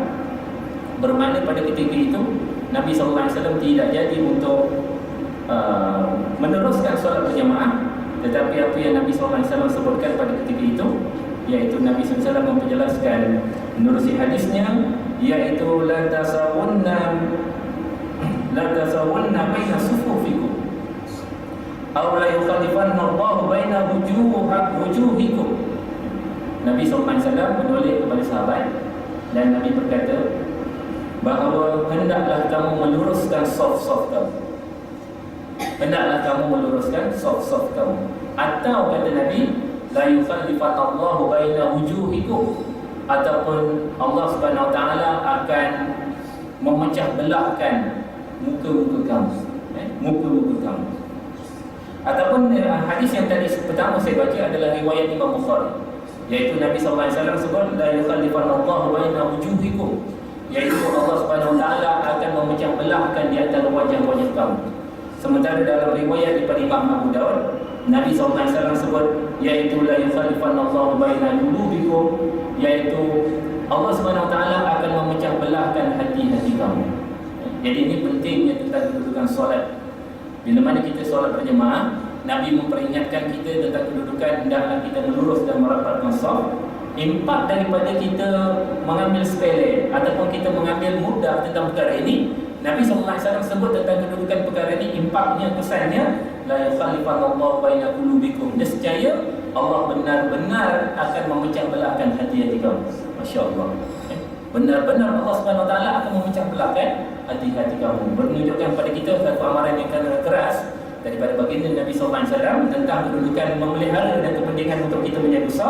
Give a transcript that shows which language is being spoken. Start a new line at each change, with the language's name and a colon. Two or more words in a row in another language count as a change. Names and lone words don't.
Malay: Bermakna pada ketika itu Nabi SAW tidak jadi untuk meneruskan solat berjamaah, tetapi apa yang Nabi SAW sebutkan pada ketika itu, iaitu Nabi SAW memperjelaskan menerusi hadisnya, iaitu
Arabic: لا تسوّن بين صفوفكم أو ليخالفنّ الله بين وجوهكم.
Malay: Nabi SAW menoleh kepada sahabat dan Nabi berkata bahawa hendaklah kamu meluruskan saf-saf kamu. Hendaklah kamu meluruskan saf-saf kamu. Atau kata Nabi,
Arabic: ليخالفنّ الله بين وجوهكم,
Malay: ataupun Allah
Arabic: سبحانه وتعالى
Malay: akan memecah belahkan muka-muka kamu, muka-muka kamu. Ataupun hadis yang tadi pertama saya baca adalah riwayat Imam Bukhari, iaitu Nabi SAW sebut
Arabic: ليخالفنّ الله بين وجوهكم,
Malay: iaitu Allah
Arabic: سبحانه وتعالى
Malay: akan memecah belahkan di antara wajah-wajah kamu. Sementara dalam riwayat daripada Imam Abu Daud, Nabi SAW sebut iaitu
Arabic: ليخالفنّ الله بين قلوبكم,
Malay: iaitu Allah
Arabic: سبحانه وتعالى
Malay: akan memecah belahkan hati-hati kamu. Jadi ini pentingnya tentang kedudukan solat. Bila mana kita solat berjemaah, Nabi memperingatkan kita tentang kedudukan hendaklah kita melurus dan merapatkan saf. Impak daripada kita mengambil sepele ataupun kita mengambil mudah tentang perkara ini, Nabi SAW sebut tentang kedudukan perkara ini, impaknya, kesannya
Arabic: ليخالفنّ الله بين قلوبكم.
Malay: Nescaya Allah benar-benar akan memecah belahkan hati-hati kamu.
Arabic: ما شاء الله.
Malay: Benar-benar Allah
Arabic: سبحانه وتعالى
Malay: akan memecah belahkan hati-hati kamu. Menunjukkan pada kita satu amaran yang keras daripada baginda Nabi SAW tentang kedudukan memelihara dan kepentingan untuk kita menjaga saf.